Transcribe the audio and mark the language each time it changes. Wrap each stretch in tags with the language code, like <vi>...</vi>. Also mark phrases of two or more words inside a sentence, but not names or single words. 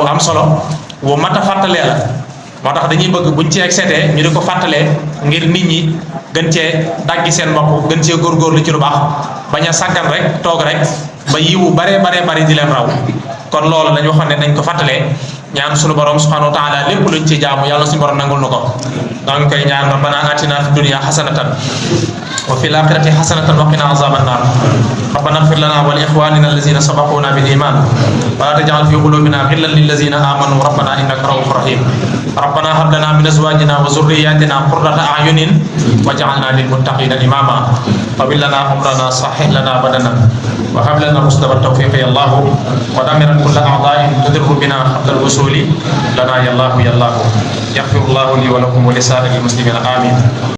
<wo>am solo bu mat a fàttalee la moo tax dañuy bëgg buñ ci excédé ñu di ko fàttalee ngir nit ñi gën cee daggi seen bopp gën cee góorgóorlu ci lu baax bañ a sàggan rek toog rek ba yiwu baree bari di leen raw kon loolu dañu waxoon ne nañ ko fàttalee ñaan suñu borom</wo> <ar>سبحانه وتعالى</ar> <wo>lépp luñ ci jaamu yàlla suñu borom nangul nu ko daa ngi koy ñaan</wo> <ar>ربنا آتنا في الدنيا حسنة وفي الآخرة حسنة وقنا عذاب النار ربنا اغفر لنا و لإخواننا الذين سبقونا بالإيمان ولا تجعل في قلوبنا غلا للذين آمنوا ربنا إنك رؤوف رحيم ربنا هب لنا من أزواجنا وذرياتنا قرة أعين واجعلنا للمتقين إماما وبل لنا عمرنا صحح لنا بدننا وهب لنا رشدا وتوفيق يا الله ودمر كل أعداء تضر بنا قبل الوصول لنا يا الله يغفر الله لي ولكم ولسائر المسلمين آمين</ar>